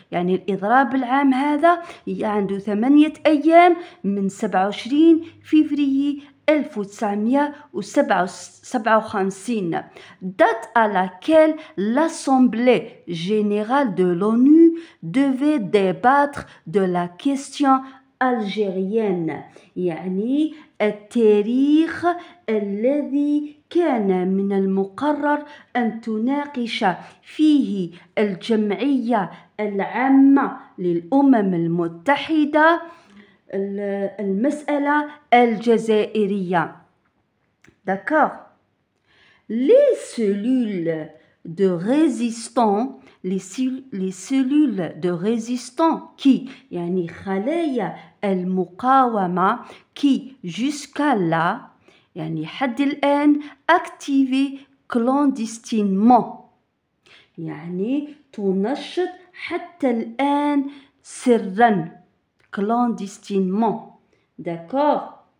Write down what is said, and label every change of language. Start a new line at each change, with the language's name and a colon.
Arabic: يعني الإضراب العام هذا عنده 8 أيام من 27 فبراير 1957.
French: date à laquelle l'Assemblée générale de l'ONU devait débattre de la question algérienne.
Arabic: يعني التاريخ الذي كان من المقرر أن تناقش فيه الجمعية العامة للأمم المتحدة المسألة الجزائرية.
French: D'accord. Les cellules de résistants، les cellules de résistants qui يعني خلايا المقاومة qui jusqu'à là يعني حد الآن activées clandestinement، يعني تنشط حتى الآن سرا clandestinement. D'accord.